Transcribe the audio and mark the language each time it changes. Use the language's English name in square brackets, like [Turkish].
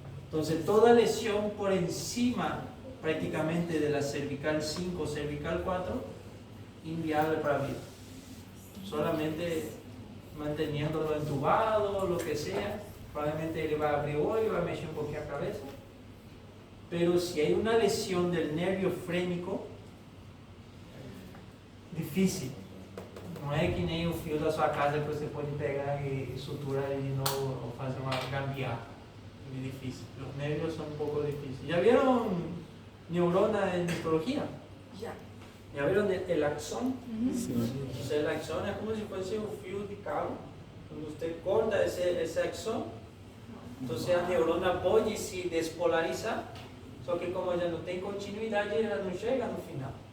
[Spanish] Entonces, toda lesión por encima prácticamente de la cervical 5, cervical 4, inviable para vida. Solamente manteniéndolo entubado, lo que sea, probablemente él va a abrir hoy, va a mexer un poquito la cabeza. Pero si hay una lesión del nervio frénico, difícil. [Portuguese] Não é que nem o fio da sua casa que você pode pegar e suturar ele de novo ou fazer uma gambiarra. [Spanish] Es difícil. Los nervios son un poco difíciles. ¿Ya vieron neurona en histología? [Portuguese] Já. [Spanish] ¿Ya vieron el axón? [Portuguese] Sim. [Spanish] O sea, el axón es como si fuese un [Portuguese] fio de cabo. [Spanish] Cuando usted corta ese axón, entonces la neurona puede se despolarizar, [Portuguese] só que [Spanish] como ya no tiene continuidad, ella no llega al final.